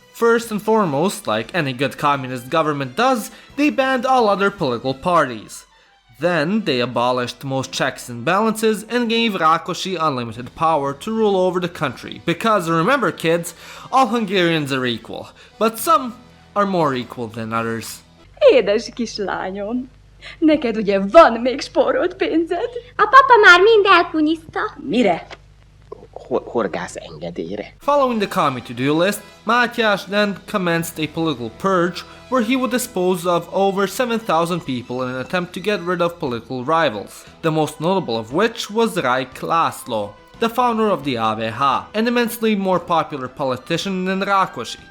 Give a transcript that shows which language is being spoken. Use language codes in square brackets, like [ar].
[en] First and foremost, like any good communist government does, they banned all other political parties. Then they abolished most checks and balances and gave Rákosi unlimited power to rule over the country. Because remember kids, all Hungarians are equal, but some are more equal than others. [hu] Édes kislányom, neked ugye van még spórolt pénzed? A papa már mind elkunyizta. Mire? Horgász engedélyre. [en] Following the commie to-do list, Mátyás then commenced a political purge where he would dispose of over 7,000 people in an attempt to get rid of political rivals, the most notable of which was Reich László, the founder of the AVH, an immensely more popular politician than Rákosi.